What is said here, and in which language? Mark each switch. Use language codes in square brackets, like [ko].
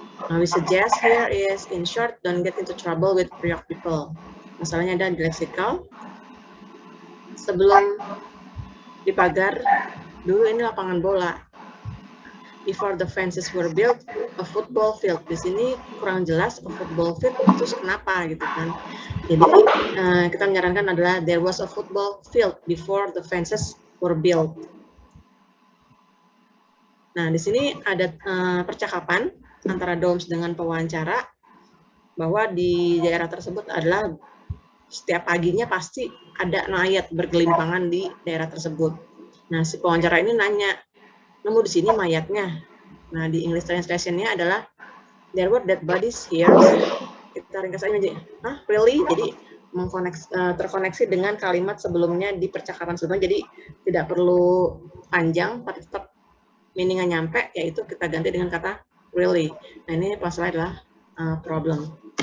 [en] Now, we suggest here is in short, don't get into trouble with Priok people. [id] Masalahnya ada di lexical. Sebelum di pagar, dulu ini lapangan bola. [en] Before the fences were built, a football field. [id] Di sini kurang jelas [en] a football field, [id] terus kenapa gitu kan. Jadi kita menyarankan adalah [en] there was a football field before the fences were built. [id] Nah, di sini ada percakapan antara Doms dengan pewawancara bahwa di daerah tersebut adalah setiap paginya pasti ada mayat bergelimpangan di daerah tersebut. Nah, si pewawancara ini nanya, nemu di sini mayatnya. Nah, di [en] English [id] translation-nya adalah [en] there were dead bodies here. [id] Kita ringkas aja, hah, really? Jadi terkoneksi dengan kalimat sebelumnya di percakapan sebelumnya. Jadi tidak perlu panjang, tapi tetap meaning-nya nyampe, yaitu kita ganti dengan kata really. Nah, ini masalah adalah problem.